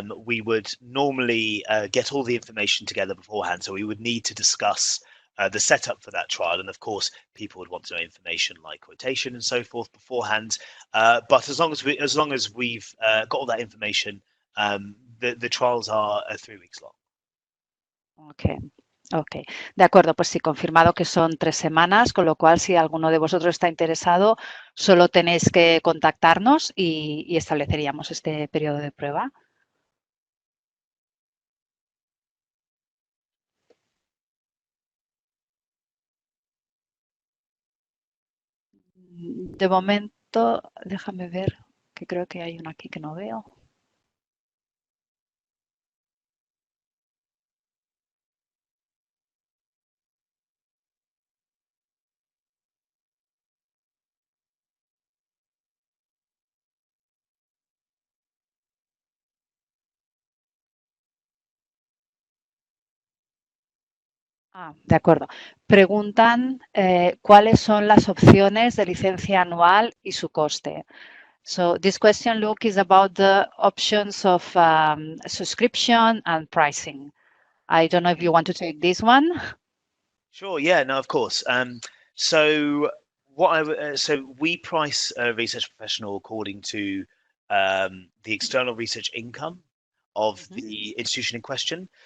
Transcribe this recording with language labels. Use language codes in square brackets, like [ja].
[en] We would normally get all the information together beforehand, so we would need to discuss the setup for that trial, and of course, people would want to know information like quotation and so forth beforehand. But as long as we've got all that information, the trials are 3 weeks long. Okay. [es] Ok, de acuerdo, pues sí, confirmado que son 3 semanas, con lo cual si alguno de vosotros está interesado, solo tenéis que contactarnos y estableceríamos este periodo de prueba. De momento, déjame ver, que creo que hay una aquí que no veo. De acuerdo. Preguntan cuáles son las opciones de licencia anual y su coste. [en] So this question, Luke, is about the options of subscription and pricing. I don't know if you want to take this one. Sure. Yeah. No. Of course. So so we price a research professional according to the external research income of the institution in question.